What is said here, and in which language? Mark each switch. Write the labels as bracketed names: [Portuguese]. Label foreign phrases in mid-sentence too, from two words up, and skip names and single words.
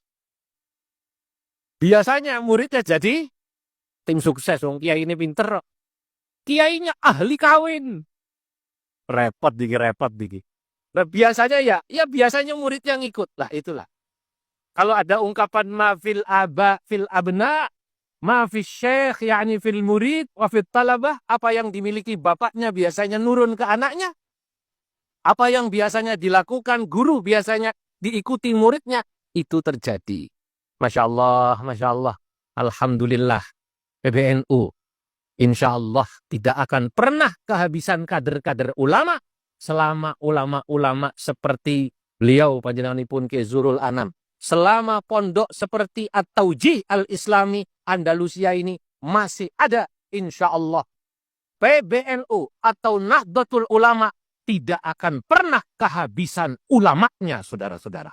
[Indonesian] Biasanya muridnya jadi tim sukses. Kiai ini pinter. Kiainya ahli kawin. Repot diki. Nah, biasanya ya biasanya murid yang ikut. Lah itulah. Kalau ada ungkapan [Arabic] ما في الآباء في الأبناء ما في الشيخ يعني في المريد و في الطلبة, [Indonesian] apa yang dimiliki bapaknya biasanya nurun ke anaknya. Apa yang biasanya dilakukan guru biasanya diikuti muridnya, itu terjadi. [Arabic] ما شاء الله الحمد لله, [Indonesian] PBNU, [Arabic] إن شاء الله [Indonesian] tidak akan pernah kehabisan kader-kader ulama, selama ulama-ulama seperti beliau, panjenenganipun Ki Zurul Anam, selama pondok seperti At-Taujih Al-Islami Andalusia ini masih ada, [Arabic] إن شاء الله, [Indonesian] PBNU atau Nahdlatul Ulama tidak akan pernah kehabisan ulamanya, saudara-saudara.